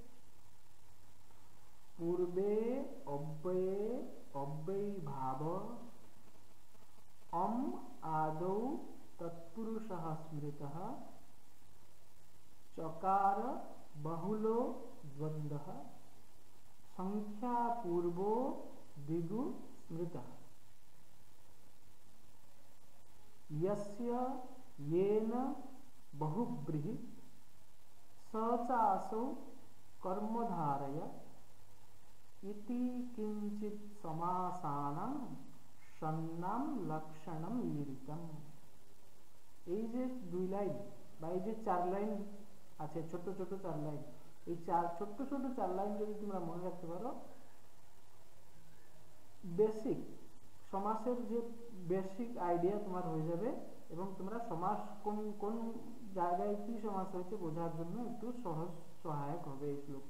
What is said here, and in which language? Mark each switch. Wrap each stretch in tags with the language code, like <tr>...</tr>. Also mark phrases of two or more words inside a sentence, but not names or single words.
<sa>পূর্বে অব্যয়ে অব্যয়ী ভাব অম আদৌ তৎপুরুষঃ স্মৃতঃ চকার বহুলো দ্বন্দ্বঃ সংখ্যা পূর্বো দ্বিগু স্মৃতঃ यस्य येन बहुब्रीहि स चासौ कर्मधारय इति किंचित समासानां সন্নাম লক্ষণম ईरितम।</sa> <bn>এই যে দুই লাইন বা এই যে চার লাইন আছে, ছোট ছোট চার লাইন, এই ছোট ছোট চার লাইন যদি তোমরা মনে রাখতে পারো, বেসিক সমাসের যে</bn> <en>basic idea</en> <bn>তোমার হয়ে যাবে, এবং তোমরা সমাস কোন কোন জায়গায় কি সমাস হয়েছে বোঝার জন্য একটু সহজ সহায়ক হবে এই শ্লোকটি।</bn>